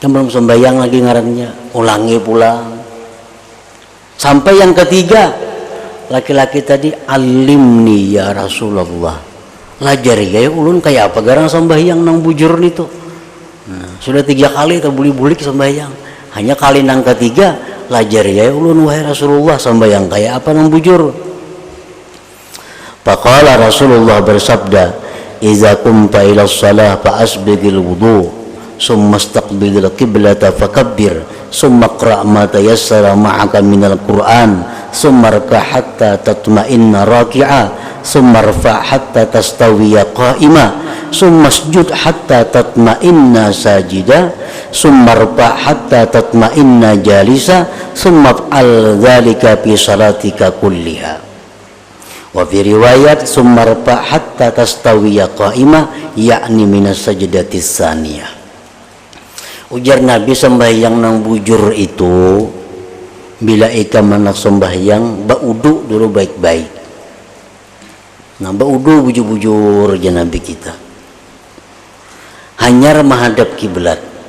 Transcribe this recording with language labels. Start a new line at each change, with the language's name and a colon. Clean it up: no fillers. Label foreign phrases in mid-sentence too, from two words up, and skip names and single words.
Banjar: Kan belum sembahyang lagi ngarannya, ulangi pulang. Sampai yang ketiga, laki-laki tadi,
Arabic: علمني يا رسول الله,
Banjar: lajari ya ulun kayak apa garang sembahyang nang bujur itu. Nah, sudah 3 kali terbuli-bulik sembahyang, hanya kali nang ketiga, lajari ya ulun wahai Rasulullah sembahyang kayak apa nang bujur.
Arabic: فقال رسول الله bersabda, إذا قمت إلى الصلاة فأسبغ الوضوء ثم استقبل القبلة فكبر ثم اقرأ ما تيسر معك من القرآن ثم اركع حتى تطمئن راكعا ثم ارفع حتى تستوي قائما ثم اسجد حتى تطمئن ساجدا ثم ارفع حتى تطمئن جالسا ثم افعل ذلك في صلاتك كلها. وفي رواية ثم ارفع حتى تستوي قائما يعني من السجدة الثانية.
Banjar: Ujar Nabi, sembahyang nang bujur itu bila ika manak sembahyang baudu dulu baik-baik. Nah baudu bujur-bujur aja Nabi kita. Hanyar menghadap kiblat.